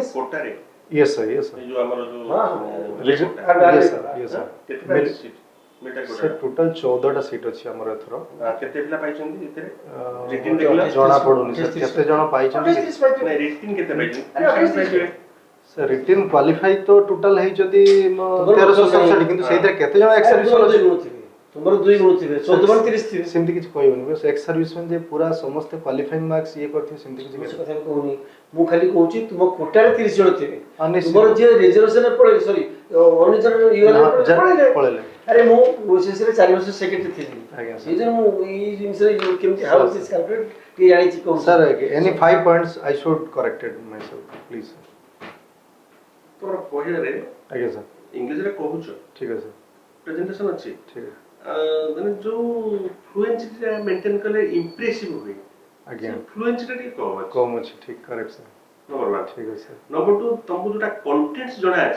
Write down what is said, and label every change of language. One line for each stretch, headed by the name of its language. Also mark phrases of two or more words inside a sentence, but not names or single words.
Odia: କୋଟାରେ
English: yes sir
Odia: ଏ ଯୋଉ ଆମର ଯୋଉ
English: yes sir
Odia: କେତେ ସିଟ୍ ମିଟା କୋଟା
English: sir total
Odia: 14ଟା ସିଟ୍ ଅଛି ଆମର ଏଥର କେତେ ପିଲା ପାଇଛନ୍ତି ଏଥିରେ ରିଟିନ୍ ଦେଖିଲା ଜଣା ପଡୁନି sir କେତେ ଜଣ ପାଇଛନ୍ତି ନାଇଁ ରିଟିନ୍ କେତେ ପାଇଛନ୍ତି
English: sir written qualify
Odia: तो total ହେଇଛନ୍ତି 1367 କିନ୍ତୁ ସେଇଥିରେ କେତେ ଜଣ
English: ex servicemen
Odia: ଅଛି ତୁମର 2 ଗୁଣ ଥିବେ 14 30 ଥିବେ ସେମିତି କିଛି କହିବନି ବସ୍
English: ex servicemen
Odia: ଯେ ପୁରା ସମସ୍ତେ
English: qualifying marks
Odia: ଇଏ କରିଥିବେ ସେମିତି କିଛି କଥା କହୁନି ମୁଁ ଖାଲି କହୁଛି ତୁମ କୋଟାରେ 30 ଜଣ ଥିବେ ନିଶ୍ଚିତ। ତୁମର ଯିଏ ରିଜର୍ଭେସନ ପଳେଇ ସରି ଅନିଜର ପଳେଇଲେ ଆରେ ମୁଁ ଓସିସିରେ 4 ବର୍ଷ ସେକ୍ରେଟାରୀ ଥିଲି ଆଜ୍ଞା ସେଇ ଯେ ମୁଁ ଏଇ ଜିନିଷରେ କେମିତି
English: how this calculate
Odia: ଟିକେ ଜାଣିଛି କହୁଛି
English: sir any 5 points I should corrected myself please sir
Odia: ତୋର କହିବାରେ ଆଜ୍ଞା sir ଇଂଲିଶରେ କହୁଛ ଠିକ ଅଛି ପ୍ରେଜେଣ୍ଟେସନ ଅଛି ଠିକ ମାନେ ଯୋଉ ଫ୍ଲୁଏନ୍ସିଟା ମେଣ୍ଟେନ୍ କଲେ ଇମ୍ପ୍ରେସିଭ ହୁଏ ଆଜ୍ଞା ଫ୍ଲୁଏନ୍ସିଟା ଟିକେ କମ ଅଛି ଠିକ
English: correct sir
Odia: ନମ୍ବର 1 ଠିକ ଅଛି sir ନମ୍ବର 2 ତମକୁ ଯୋଉଟା କଣ୍ଟେଣ୍ଟସ ଜଣା ଅଛି